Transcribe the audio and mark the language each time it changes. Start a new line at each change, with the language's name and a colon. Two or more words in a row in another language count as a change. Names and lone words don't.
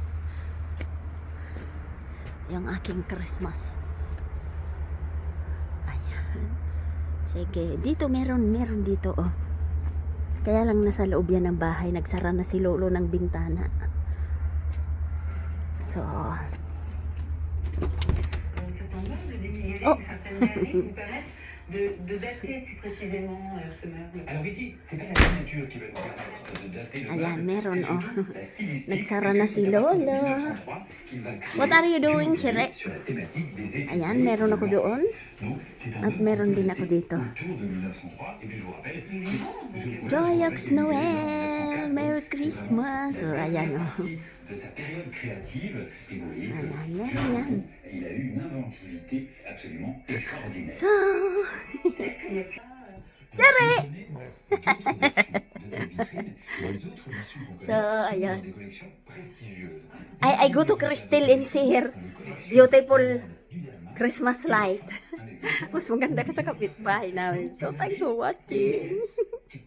Filipino: Yung aking Christmas. Ayan. Sige, dito meron dito oh. Kaya lang nasa loob yan ng bahay, nagsara na si Lolo ng bintana. So, oh.
French: De dater plus précisément ce meuble. Alors ici, c'est pas la signature qui va nous permettre de dater le
Filipino: Ayan,
French: meuble.
Filipino: meron
French: C'est oh. surtout la stylistique.
Filipino: Nagsara na si Lolo.
English: What are you doing, Shere?
French: Sur la thématique des étoiles.
Filipino: Ayan, meron ako doon. At meron din ako dito.
French: Autour de 1903. Et puis je vous rappelle, Joyeux Noël!
English: Merry Christmas! So,
Filipino: ayan oh.
French: de sa période créative. Et vous voyez que
Filipino: Ayan, meron yan.
French: il a eu une inventivité absolument extraordinaire.
English: So, Shere!
Filipino: So, ayan.
English: I go to Crystal and see her beautiful Christmas light.
Filipino: Mas maganda ka sa kapitbahay namin.
English: So, thanks for watching.